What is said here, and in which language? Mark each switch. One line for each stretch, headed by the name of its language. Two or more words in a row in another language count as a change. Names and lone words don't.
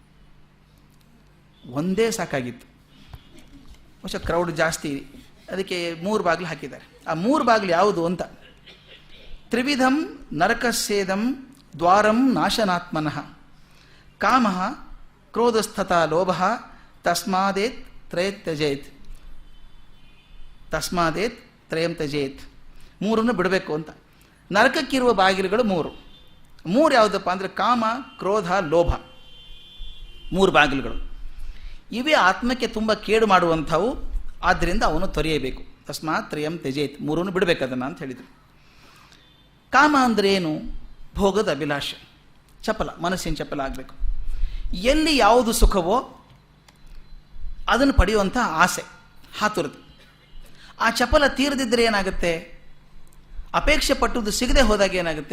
Kannada: ಒಂದೇ ಸಾಕಾಗಿತ್ತು, ಬಹುಶಃ ಕ್ರೌಡ್ ಜಾಸ್ತಿ, ಅದಕ್ಕೆ 3 ಬಾಗಿಲು ಹಾಕಿದ್ದಾರೆ. ಆ 3 ಬಾಗಿಲು ಯಾವುದು ಅಂತ.
Sanskrit: ತ್ರಿವಿಧಂ ನರಕಸ್ಯೇದಂ ದ್ವಾರಂ ನಾಶನಾತ್ಮನಃ, ಕಾಮ ಕ್ರೋಧಸ್ಥತಾ ಲೋಭ, ತಸ್ಮಾದೇತ್ ತ್ರಯಂ ತ್ಯಜೇತ್. ತಸ್ಮಾದೇತ್ ತ್ರಯಂ ತ್ಯಜೇತ್.
Kannada: 3 ಬಿಡಬೇಕು ಅಂತ. ನರಕಕ್ಕಿರುವ ಬಾಗಿಲುಗಳು 3 ಯಾವುದಪ್ಪ ಅಂದರೆ ಕಾಮ ಕ್ರೋಧ ಲೋಭ, 3 ಬಾಗಿಲುಗಳು. ಇವೇ ಆತ್ಮಕ್ಕೆ ತುಂಬ ಕೇಡು ಮಾಡುವಂಥವು, ಆದ್ದರಿಂದ ಅವನು ತೊರೆಯಬೇಕು.
Sanskrit: ತಸ್ಮಾತ್ ತ್ರಯಂ ತ್ಯಜೇತ್,
Kannada: 3 ಬಿಡಬೇಕು ಅದನ್ನು ಅಂತ ಹೇಳಿದರು. ಕಾಮ ಅಂದರೆ ಏನು? ಭೋಗದ ಅಭಿಲಾಷೆ, ಚಪಲ, ಮನಸ್ಸಿನ ಚಪಲ ಆಗಬೇಕು. ಎಲ್ಲಿ ಯಾವುದು ಸುಖವೋ ಅದನ್ನು ಪಡೆಯುವಂಥ ಆಸೆ, ಹಾತುರತೆ. ಆ ಚಪಲ ತೀರದಿದ್ದರೆ ಏನಾಗುತ್ತೆ? ಅಪೇಕ್ಷೆ ಪಟ್ಟುದು ಸಿಗದೆ ಹೋದಾಗ ಏನಾಗುತ್ತೆ?